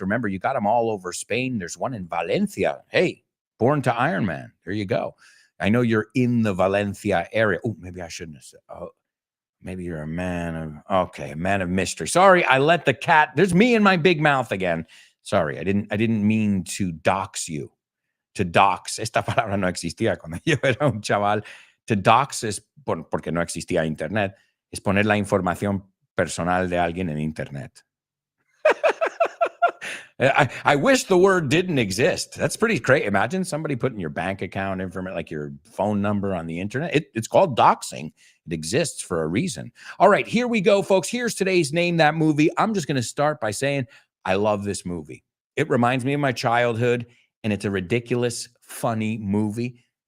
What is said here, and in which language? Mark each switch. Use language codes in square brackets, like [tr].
[en] Remember, you got them all over Spain. There's one in Valencia. Hey, Born to Iron Man. There you go. I know you're in the Valencia area. Oh, maybe I shouldn't have said. Oh, maybe you're a man of mystery. Sorry, I let the cat. There's me and my big mouth again. Sorry, I didn't mean to dox you. To dox. [es] Esta palabra no existía cuando yo era un chaval. [en] To dox [es] es porque no existía internet. Es poner la información personal de alguien en internet. [en] I wish the word didn't exist. That's pretty great. Imagine somebody putting your bank account information, like your phone number on the internet. It's called doxing. It exists for a reason. All right, here we go, folks. Here's today's Name That Movie. I'm just going to start by saying I love this movie. It reminds me of my childhood, and it's a ridiculous, funny movie.